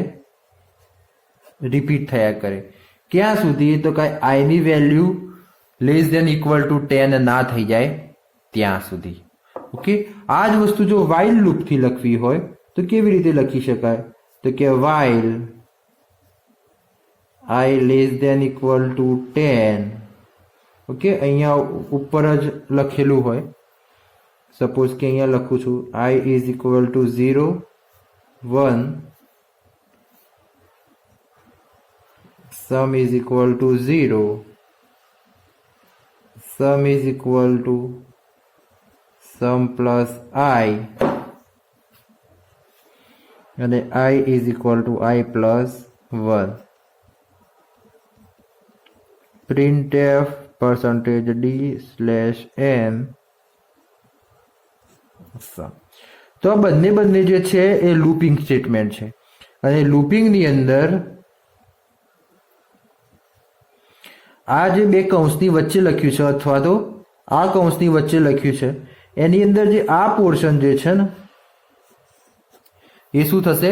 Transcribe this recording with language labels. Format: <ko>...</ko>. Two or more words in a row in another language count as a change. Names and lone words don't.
<gu>રિપીટ થયા કરે. ક્યાં સુધી? તો કાંઈ આઈ ની</gu> <en>value less than equal to 10</en> <gu>ના થઈ જાય ત્યાં સુધી. ઓકે, આ જ વસ્તુ જો વાઇલ લૂપથી લખવી હોય તો કેવી રીતે લખી શકાય? તો કે</gu> <en>while I less than equal to 10</en> <gu>ઓકે, અહીંયા ઉપર જ લખેલું હોય. સપોઝ કે અહીંયા લખું છું</gu> <en>I is equal to 0 1 sum is equal to 0 sum is equal to sum plus I અને I is equal to I plus 1. printf %d/n.</en> <gu>તો આ બંને જે છે એ</gu> <en>looping statement</en> <gu>છે અને લૂપિંગની અંદર આ જે બે કૌંસની વચ્ચે લખ્યું છે અથવા તો આ કૌંસની વચ્ચે લખ્યું છે એની અંદર જે આ પોર્શન જે છે ને એ શું થશે?</gu>